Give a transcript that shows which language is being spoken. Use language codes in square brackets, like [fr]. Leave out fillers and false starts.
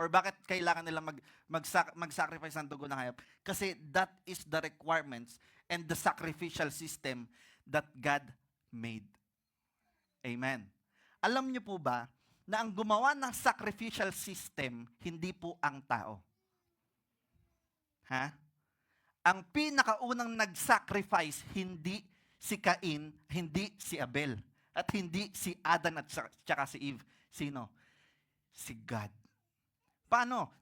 [tl] Or bakit kailangan nilang mag-sacrifice ng dugo ng hayop? [en] Kasi that is the requirements and the sacrificial system that God made. Amen. [tl] Alam niyo po ba na ang gumawa ng sacrificial system, hindi po ang tao? Ha? Ang pinakaunang nag-sacrifice, hindi si Cain, hindi si Abel, at hindi si Adan at saka si Eve. Sino? Si God. Paano?